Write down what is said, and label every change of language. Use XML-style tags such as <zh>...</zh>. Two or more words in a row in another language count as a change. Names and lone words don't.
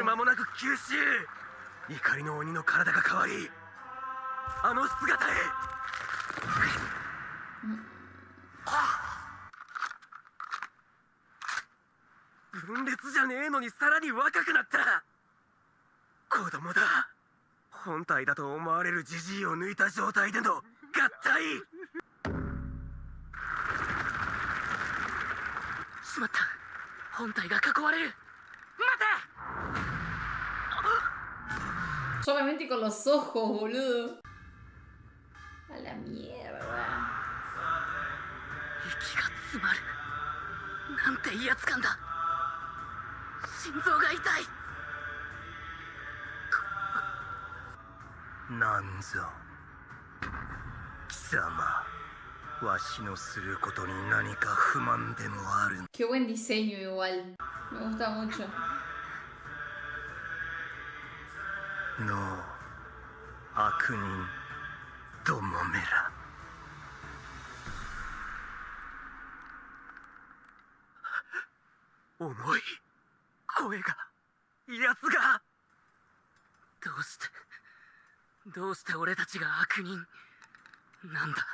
<ja>間もなく吸収怒りの鬼の体が変わりあの姿へ分裂じゃねえのにさらに若くなった子供だ本体だと思われるジジイを抜いた状態での合体しまった本体が囲われる待て</ja> <es>Solamente con los ojos, boludo. A la mierda.</es> <ja>息が詰まるなんて威圧感だ心臓が痛いなんぞ貴様わしのすることに何か不満でもある</ja> <es>Qué buen diseño igual. Me gusta mucho.</es> <ja>の悪人どもめら重い声が威圧がどうして俺たちが悪人なんだ</ja>